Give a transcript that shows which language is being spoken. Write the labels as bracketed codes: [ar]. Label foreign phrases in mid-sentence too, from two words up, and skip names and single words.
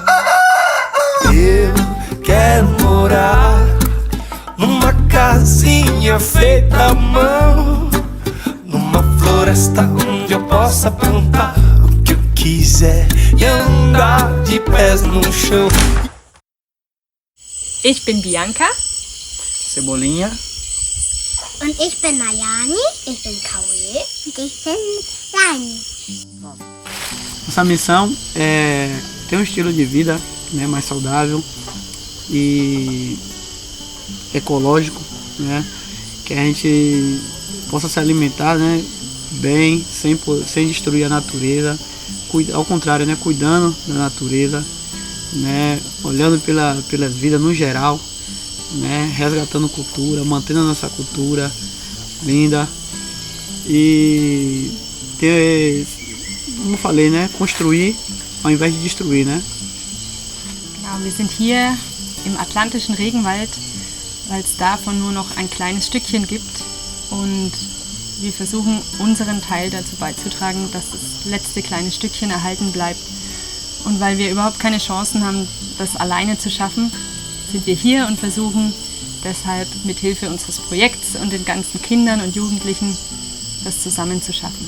[pt] Eu quero morar numa casinha feita à mão, numa floresta onde eu possa plantar o que eu quiser e andar de pés no chão. [de] Ich bin Bianca. Cebolinha. Und ich bin Nayani, ich bin Cauê und ich bin Lani. [pt] Nossa missão é ter um estilo de vida, né, mais saudável e ecológico, né, que a gente possa se alimentar, né, bem, sem destruir a natureza, ao contrário, né, cuidando da natureza, né, olhando pelas vidas no geral, né, resgatando cultura, mantendo a nossa cultura linda e ter, como eu falei, né, construir ao invés de destruir, né. [de] Genau, wir sind hier im atlantischen Regenwald, weil es davon nur noch ein kleines Stückchen gibt. Und wir versuchen, unseren Teil dazu beizutragen, dass das letzte kleine Stückchen erhalten bleibt. Und weil wir überhaupt keine Chancen haben, das alleine zu schaffen, sind wir hier und versuchen deshalb mit Hilfe unseres Projekts und den ganzen Kindern und Jugendlichen das zusammen zu schaffen.